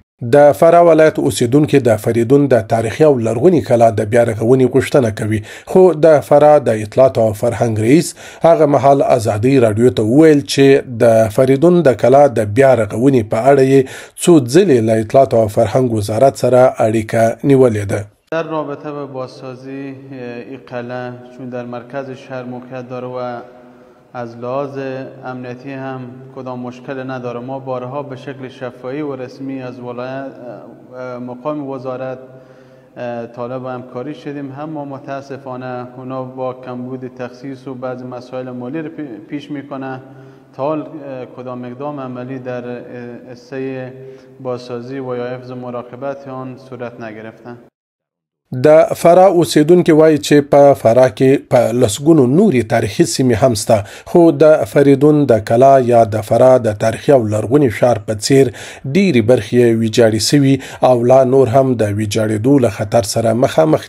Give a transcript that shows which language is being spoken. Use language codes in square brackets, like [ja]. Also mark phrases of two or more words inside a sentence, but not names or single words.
[ps] د فراه ولایت اوسیدونکي د فریدون د تاریخي او لرغوني کلا د بیا رغونې غوښتنه کوي، خو د فراه د اطلاعات او فرهنګ رئیس هغه مهال ازادي راډیو ته وویل چې د فریدون د کلا د بیا رغونې په اړه یې څو ځلې له اطلاعات او فرهنګ وزارت سره اړیکه نیولې ده. [fa] در رابطه با بازسازی این قلعه چون در مرکز شهر موقعیت داره و از لحاظ امنیتی هم کدام مشکل نداره. ما بارها به شکل شفاهی و رسمی از ولایت مقام وزارت طالب همکاری شدیم، اما متاسفانه اونا با کمبود تخصیص و بعضی مسائل مالی رو پیش میکنه. تا حال کدام اقدام عملی در حصه بازسازی و یا حفظ مراقبت آن صورت نگرفته. [ps] د فراه اوسیدونکي وایي چې په فراه کې په لسګونو نورې تاریخي سیمې هم شته، خو د فریدون د کلا یا د فراه د تاریخي او لرغوني ښار په څیر ډېرې برخې ویجاړې سوي او لا نور هم د ویجاړېدو له خطر سره مخامخ